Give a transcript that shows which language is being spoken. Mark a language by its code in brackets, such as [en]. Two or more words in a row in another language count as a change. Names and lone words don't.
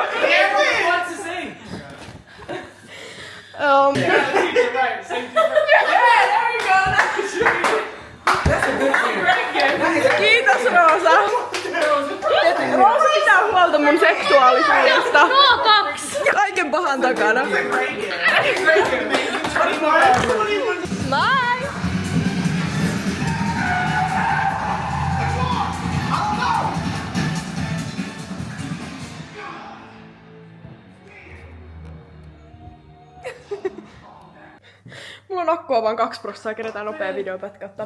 [en] Everyone wants to sing. Um, Yeah, teacher, right. Sing to her. Yeah, there you go. That's a great gift. [fi] Kiitos Roosa. Roosa pitää huolta mun seksuaalisuudesta. No 2! Kaiken pahan takana. [en] Great gift. Great gift. 21. Bye! [fi] Mulla on akkua vaan 2%, kerätään nopea videopätkä ottaa.